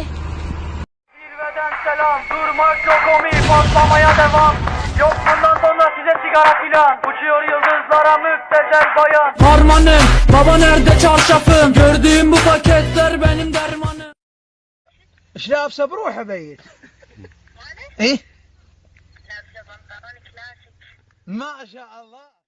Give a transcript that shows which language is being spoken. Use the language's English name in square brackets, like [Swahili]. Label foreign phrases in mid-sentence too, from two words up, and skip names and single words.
[Turkish] Zirveden selam, durmak yok omi, patlamaya devam. Yok bundan sonra size sigara filan. Uçuyor yıldızlara müptezel bayan. Harmanım, baba nerede çarşafım? Gördüğüm bu paketler benim dermanım. [Arabic] ايش لابسه بروحه بيت؟ ايه؟ لابسه بنطلون كلاسيك. ما شاء الله.